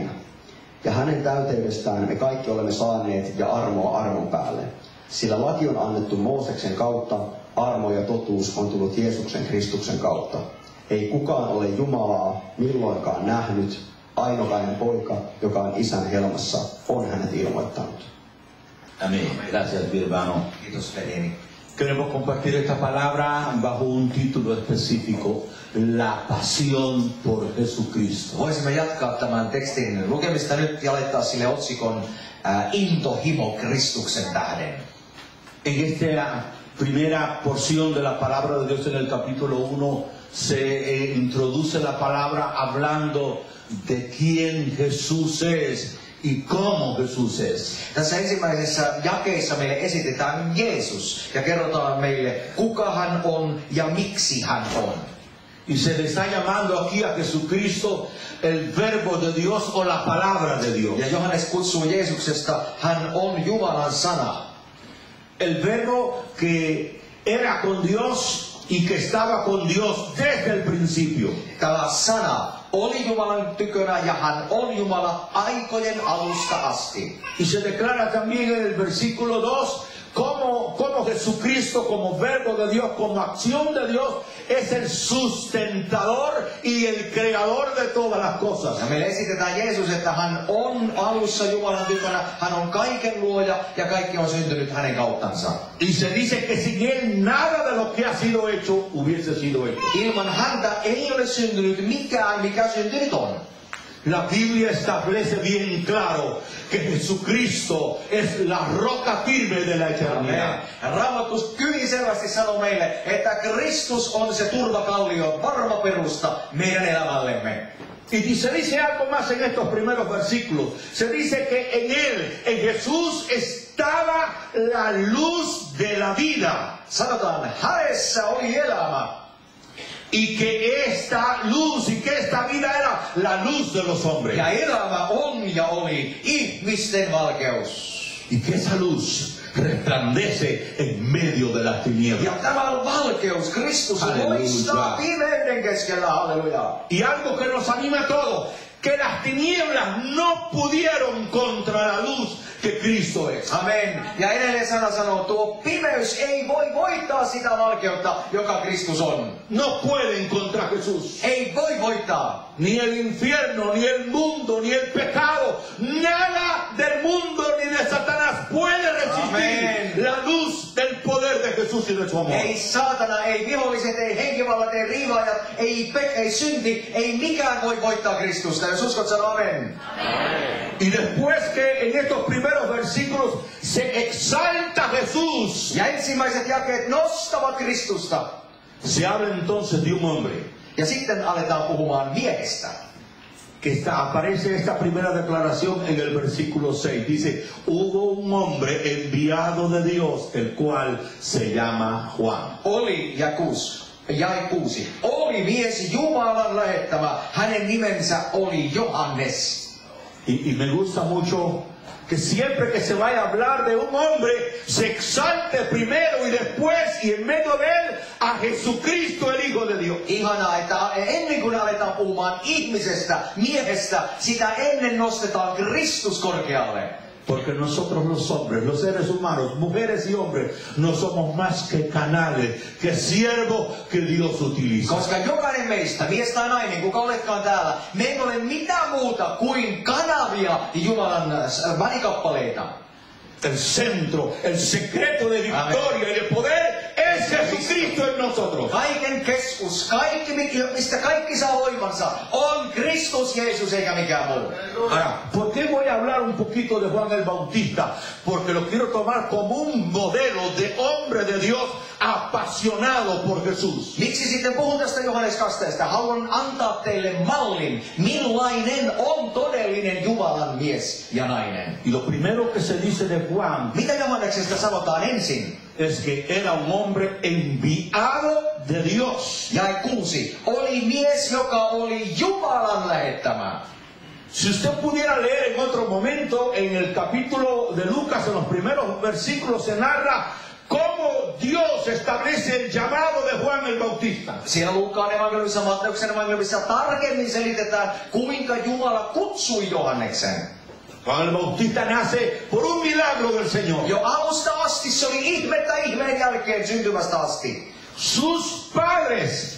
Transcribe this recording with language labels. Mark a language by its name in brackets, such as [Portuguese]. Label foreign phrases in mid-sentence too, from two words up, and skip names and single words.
[Finnish] Ja hänen täyteydestään me kaikki olemme saaneet ja armoa armon päälle. Sillä laki on annettu Mooseksen kautta, armo ja totuus on tullut Jeesuksen Kristuksen kautta. Ei kukaan ole Jumalaa milloinkaan nähnyt, ainokainen poika, joka on isän helmassa, on hänet ilmoittanut. [Spanish] Amén. Gracias, mi hermano. [Finnish] Kiitos veljeni. [Spanish] Queremos compartir esta palabra bajo un título específico, la pasión por Jesucristo. [Finnish] Voisimme jatkaa tämän tekstin lukemista nyt ja laittaa sille otsikon intohimo Kristuksen tähden. [Spanish] En esta primera porción de la palabra de Dios en el capítulo 1 se introduce la palabra hablando de quién Jesús es y cómo Jesús es. [Finnish] Tässä ensimmäisessä jakeessa meille esitetään Jeesus ja kerrotaan meille, kuka hän on ja miksi hän on. [Spanish] Y se le está llamando aquí a Jesucristo el verbo de Dios o la palabra de Dios. [Finnish] Ja Johannes kutsuu Jeesuksesta, hän on Jumalan sana. [Spanish] El verbo que era con Dios y que estaba con Dios desde el principio. [Finnish] Tämä sana oli Jumalan tykönä ja hän on Jumala aikojen alusta asti. [Spanish] Y se declara también en el versículo 2 cómo Jesucristo como verbo de Dios, como acción de Dios, es el sustentador y el creador de todas las cosas. [Finnish] Ja meille esitetään Jeesus, että hän on alussa Jumalan tykönä, hän on kaiken luoja ja kaikki on syntynyt hänen kauttansa. [Spanish] Y se dice que sin él nada de lo que ha sido hecho hubiese sido hecho. [Finnish] Ilman häntä ei ole syntynyt mikään, mikä syntynyt on. [Spanish] La Biblia establece bien claro que Jesucristo es la roca firme de la eternidad. [Finnish] Raamattu hyvin selvästi sanoo meille, että Kristus on se turvakallio, varma perusta meidän elämällemme. [Spanish] Y se dice algo más en estos primeros versículos. Se dice que en él, en Jesús, estaba la luz de la vida. [Finnish] Sanotaan, hänessä oli elämä. [Spanish] Y que esta luz y que esta vida era la luz de los hombres. [Finnish] Ja elämä on ja oli ihmisten valkeus. [Spanish] Y que esa luz resplandece en medio de las tinieblas. [Finnish] Ja tämä valkeus, Kristus loistaa pimeyden keskellä, halleluja. [Spanish] Y algo que nos anima a todos, que las tinieblas no pudieron contra la luz que Cristo es. Amen. [Finnish] Ja edelleen sana sanoo, tuo pimeys ei voi voittaa sitä valkeutta, joka Kristus on. [Spanish] No pueden contra Jesús. [Finnish] Ei voi voittaa. [Spanish] Ni el infierno, ni el mundo, ni el pecado, nada del mundo ni de Satanás puede resistir Amén. la luz del poder de Jesús y de su amor. [Finnish] Ei saatana, ei viholliset, ei henkivallat, ei riivaajat, ei synti, ei mikään voi voittaa Kristusta. Jos uskot, sano amen. [Spanish] Y después que en estos primeros versículos se exalta Jesús, [Finnish] Ja ensimmäiset jakeet nostavat Kristusta. [Spanish] se habla entonces de un hombre. [Finnish] Ja sitten aletaan puhumaan miehestä. [Spanish] Que aparece esta primera declaración en el versículo 6. Dice, hubo un hombre enviado de Dios, el cual se llama Juan. [Finnish] Oli jae 6. Oli mies Jumalan lähettämä, hänen nimensä oli Johannes. [Spanish] Y me gusta mucho que siempre que se vaya a hablar de un hombre, se exalte primero y después y en medio de él a Jesucristo, el Hijo de Dios. [Finnish] Ihanaa, että ennen kuin aletaan puhumaan ihmisestä, miehestä, sitä ennen nostetaan Kristus korkealle. [Spanish] Porque nosotros los hombres, los seres humanos, mujeres y hombres, no somos más que canales, que siervos que Dios utiliza. [Finnish] Koska jokainen meistä, mies tai nainen, kuka oletkaan täällä, me ei ole mitään muuta kuin kanavia Jumalan välikappaleita. [Spanish] El centro, el secreto de victoria y de poder es Jesucristo en nosotros. [Finnish] Kaiken keskus, kaikki, mistä kaikki saa voimansa, on Kristus Jeesus eikä mikään muu. [Spanish] Ahora, ¿por qué voy a hablar un poquito de Juan el Bautista? Porque lo quiero tomar como un modelo de hombre de Dios apasionado por Jesús. [Finnish] Miksi sitten puhun tästä Johannes Kasteesta? Haluan antaa teille mallin, millainen on todellinen Jumalan mies ja nainen. [Spanish] Y lo primero que se dice de Juan [Finnish] Mitä Johanneksesta sanotaan ensin? [Spanish] es que era un hombre enviado de Dios. [Finnish] Jae 6. Oli mies, joka oli Jumalan lähettämä. [Spanish] Si usted pudiera leer en otro momento, en el capítulo de Lucas, en los primeros versículos, se narra cómo Dios establece el llamado de Juan el Bautista. [Finnish] Siellä Luukkaan evankeliumissa, Matteuksen evankeliumissa tarkemmin selitetään, kuinka Jumala kutsui Johanneksen. [Spanish] Juan el Bautista nace por un milagro del Señor. [Finnish] Jo alusta asti se oli ihmettä ihmeen jälkeen syntymästä asti. [Spanish] Sus padres